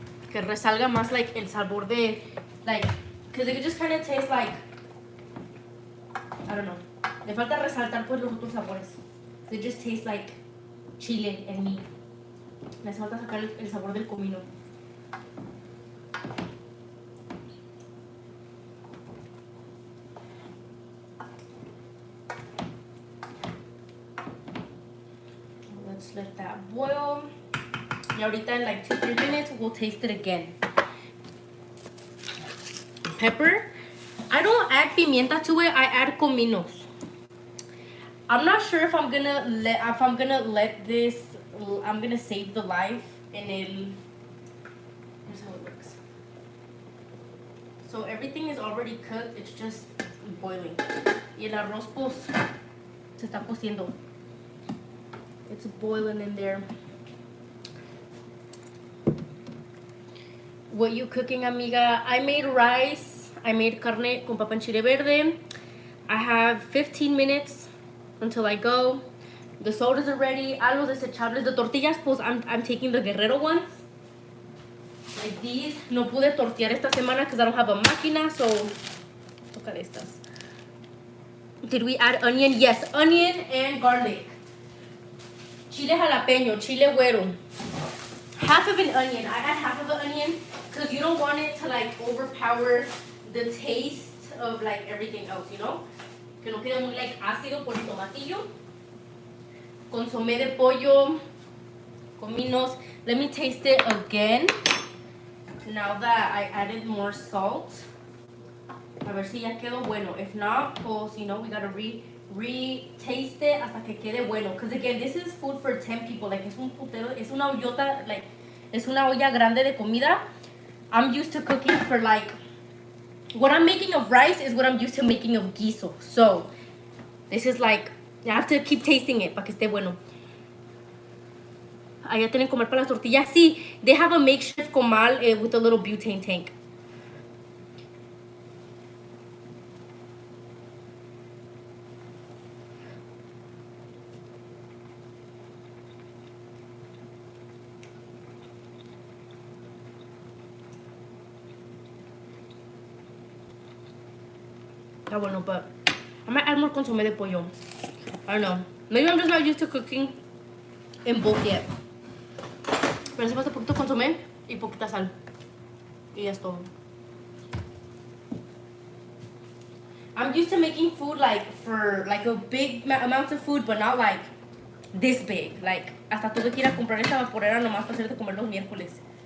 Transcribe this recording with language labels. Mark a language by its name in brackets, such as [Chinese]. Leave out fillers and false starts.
[Spanish] Que resalga más like el sabor de [English] like, because it just kind of tastes like, I don't know. [Spanish] Le falta resaltar pues los otros sabores. [English] It just tastes like chile and meat. [Spanish] Le falta sacar el sabor del comino. [English] Let's let that boil. [Spanish] Y ahorita [English] in like 2-3 minutes we'll taste it again. Pepper. I don't add pimienta to it. I add cominos. I'm not sure if I'm gonna let this. I'm gonna save the live and here's how it looks. So everything is already cooked. It's just boiling. [Spanish] Y el arroz pues se está cociendo. [English] It's boiling in there. What you cooking, amiga? I made rice. I made carne con papa en chile verde. I have 15 minutes until I go. The sodas are ready. [Spanish] A los desechables. [English] The tortillas, pues I'm taking the Guerrero ones. Like these. [Spanish] No pude tortear esta semana [English] because I don't have a máquina, so [Spanish] toca de estas. [English] Did we add onion? Yes, onion and garlic. Chile jalapeño, chile güero. Half of an onion. I add half of an onion because you don't want it to like overpower the taste of like everything else, you know? [Spanish] Que no quede muy like ácido por el tomatillo. [English] Consomé de pollo, cominos. Let me taste it again. Now that I added more salt. [Spanish] A ver si ya quedó bueno. [English] If not, pues, you know, we gotta re-taste it [Spanish] hasta que quede bueno. [English] Because again, this is food for 10 people. [Spanish] Like, es un putero, es una ollota, like, es una olla grande de comida. [English] I'm used to cooking for like, what I'm making of rice is what I'm used to making of guiso. So, this is like, you have to keep tasting it [Spanish] para que esté bueno. Allá tienen comal para las tortillas. [English] Sí, they have a makeshift comal with a little butane tank. [Spanish] Está bueno, [English] but I might add more consomé de pollo. I don't know. Maybe I'm just not used to cooking in both yet. [Spanish] Pero hace falta poquito consomé y poquita sal. Y ya es todo. [English] I'm used to making food like for like a big amount of food, but not like this big. [Spanish] Like, hasta tuve que ir a comprar esta vaporera nomás para hacerte comer los miércoles.